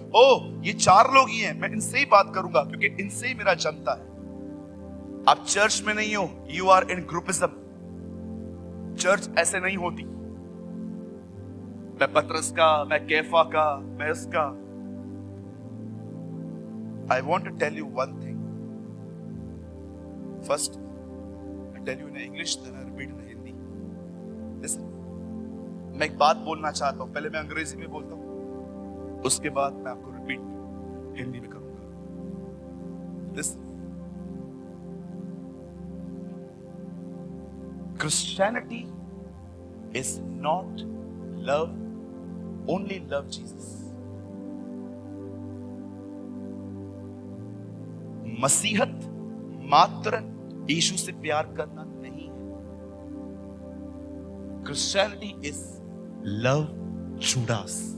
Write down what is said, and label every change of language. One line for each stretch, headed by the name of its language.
Hindi: ओ, ये 4 लोग ही हैं, मैं इनसे ही बात करूंगा क्योंकि इनसे ही मेरा जनता है। आप चर्च में नहीं हो,
English: You are in groupism.
Hindi: Church ऐसे नहीं होती। मैं पतरस का, मैं कैफा का, मैं इसका,
English: I want to tell you one thing. First, I tell you in English, then I repeat in Hindi. Listen.
Hindi: मैं एक बात बोलना चाहता हूं, पहले मैं अंग्रेजी में बोलता हूं, उसके बाद मैं आपको रिपीट हिंदी में करूंगा.
English: Listen. Christianity is not love, only love Jesus.
Hindi: मसीहत मात्र यीशु से प्यार करना नहीं है.
English: Christianity is love Judas.